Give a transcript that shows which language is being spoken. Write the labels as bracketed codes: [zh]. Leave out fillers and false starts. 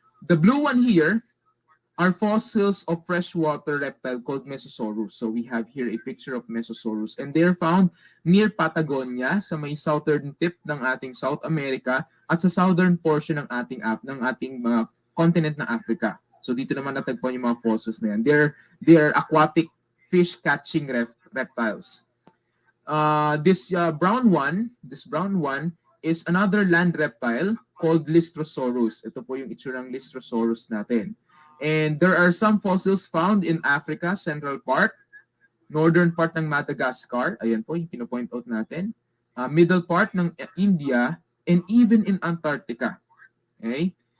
[en] The blue one here are fossils of freshwater reptile called Mesosaurus. So we have here a picture of Mesosaurus, and they're found near Patagonia [tl] sa may southern tip ng ating South America at sa southern portion ng ating continent ng Africa. So dito naman natagpuan yung mga fossils na yan. [en] They're aquatic fish catching reptiles. This brown one is another land reptile called Lystrosaurus. [tl] Ito po yung itsurang Lystrosaurus natin. [en] And there are some fossils found in Africa, central part, northern part ng Madagascar, [tl] ayan po yung pinopoint out natin, [en] middle part ng India, and even in Antarctica. Okay?